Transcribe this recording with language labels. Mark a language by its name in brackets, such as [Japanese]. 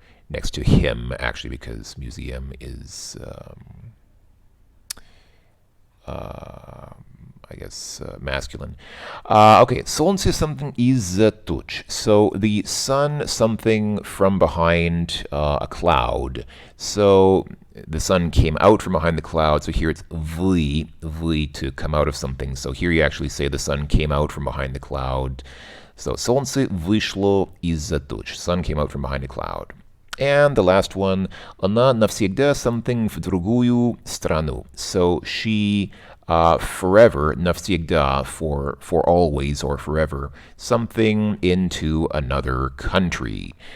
[English] Next to him, actually, because museum is I guess masculine. [Russian] Okay, солнце [English] something [Russian] из-за туч. [English] So the sun something from behind a cloud. So the sun came out from behind the cloud. So here it's [Russian] вы [English] to come out of something. So here you actually say the sun came out from behind the cloud. [Russian] So солнце вышло из-за туч. [English] Sun came out from behind a cloud. And the last one, [Russian] она навсегда something в другую страну. [English] So she forever, [Russian] навсегда, [English] for always or forever, something into another country.